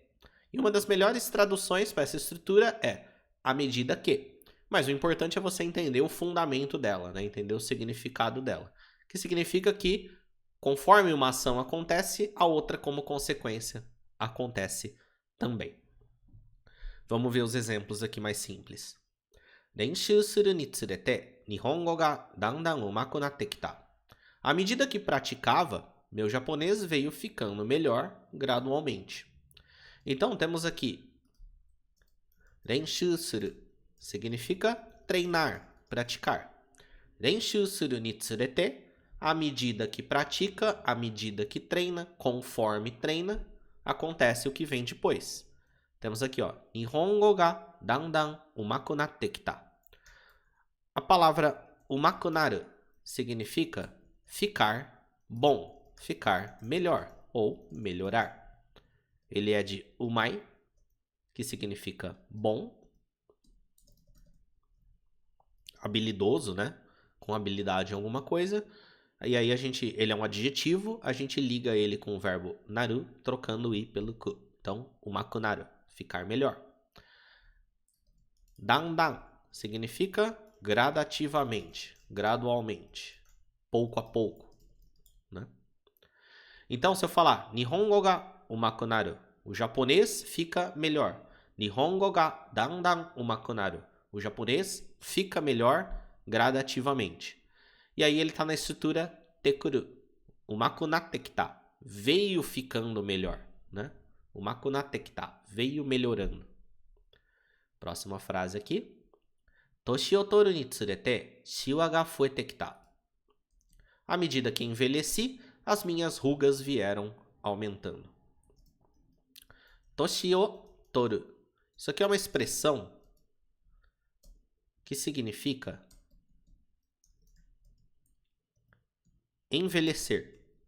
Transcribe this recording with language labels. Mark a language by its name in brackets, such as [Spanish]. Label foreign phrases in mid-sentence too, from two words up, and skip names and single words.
[Portuguese] E uma das melhores traduções para essa estrutura é à medida que. Mas o importante é você entender o fundamento dela, né? Entender o significado dela. Que significa que, conforme uma ação acontece, a outra, como consequência, acontece também. Vamos ver os exemplos aqui mais simples. [Japanese] 練習するにつれて日本語がだんだん上手くなってきた. [Portuguese] À medida que praticava, meu japonês veio ficando melhor gradualmente. Então temos aqui 練習する significa treinar, praticar. [Japanese] 練習するにつれて [Portuguese] à medida que pratica, à medida que treina, conforme treina, acontece o que vem depois. Temos aqui, ó, [Japanese] 日本語がだんだん上手くなってきた. [Portuguese] A palavra umakunaru significa ficar bom, ficar melhor ou melhorar. Ele é de umai, que significa bom, habilidoso, né? Com habilidade em alguma coisa. E aí ele é um adjetivo, a gente liga ele com o verbo naru, trocando o i pelo ku. Então, umakunaru, ficar melhor. Dandan significa gradativamente, gradualmente, pouco a pouco, né? Então, se eu falar [Japanese] 日本語が上手くなる, [Portuguese] o japonês fica melhor. [Japanese] 日本語がだんだん上手くなる, [Portuguese] o japonês fica melhor gradativamente. E aí ele está na estrutura tekuru, [Japanese] 上手くなってきた, [Portuguese] veio ficando melhor, né? [Japanese] 上手くなってきた, [Portuguese] veio melhorando. Próxima frase aqui. [Japanese] 年を取るにつれて、しわが増えてきた. [Portuguese] À medida que envelheci, as minhas rugas vieram aumentando. [Japanese] 年を取る. [Portuguese] Isso aqui é uma expressão que significa envelhecer.